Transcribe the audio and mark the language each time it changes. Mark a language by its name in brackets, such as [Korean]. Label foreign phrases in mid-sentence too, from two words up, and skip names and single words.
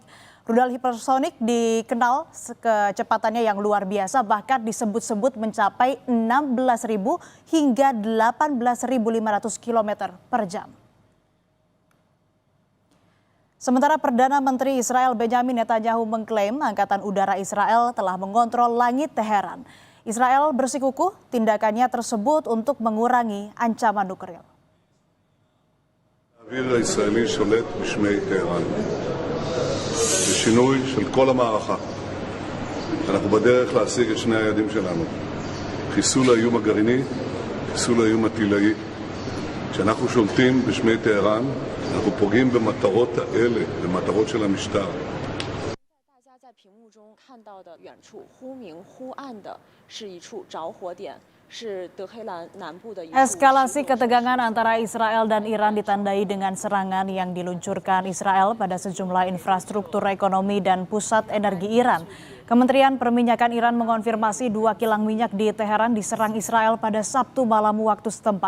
[Indonesian] Rudal hipersonik dikenal kecepatannya yang luar biasa, bahkan disebut-sebut mencapai 16.000 hingga 18.500 km per jam. Sementara Perdana Menteri Israel Benyamin Netanyahu mengklaim Angkatan Udara Israel telah mengontrol langit Teheran. Israel bersikukuh tindakannya tersebut untuk mengurangi ancaman nuklir. [Hebrew] האוויר הישראלי שולט בשמי טהרן. בשינוי של כל המערכה. אנחנו בדרך להשיג את שני היעדים שלנו. חיסול האיום הגרעיני, חיסול האיום הטילאי. כשאנחנו שולטים בשמי טהרן, אנחנו פוגעים במטרות האלה, במטרות של המשטר. [Chinese] 大家在屏幕中看到的远处忽明忽暗的是一处着火点，是德黑兰南部的一处。 [Indonesian] Eskalasi ketegangan antara Israel dan Iran ditandai dengan serangan yang diluncurkan Israel pada sejumlah infrastruktur ekonomi dan pusat energi Iran. Kementerian Perminyakan Iran mengonfirmasi 2 kilang minyak di Teheran diserang Israel pada Sabtu malam waktu setempat.